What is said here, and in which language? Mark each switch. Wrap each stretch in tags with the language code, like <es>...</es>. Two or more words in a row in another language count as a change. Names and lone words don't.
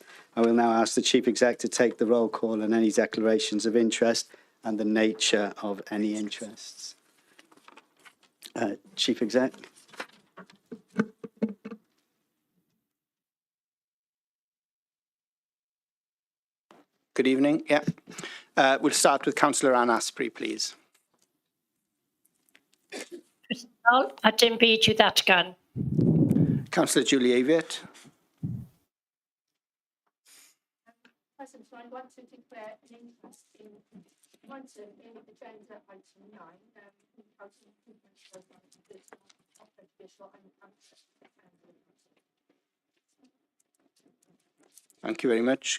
<en>I will now ask the Chief Exec to take the roll call and any declarations of interest and the nature of any interests. Chief Exec. Good evening. We'll start with Councillor Anne Asprey, please.</en> <cy>A dim byd i'w ddatgan.</cy> <en>Councillor Julie Aviett. President, I want to declare an interest in agenda item 9, Thank you very much.</en>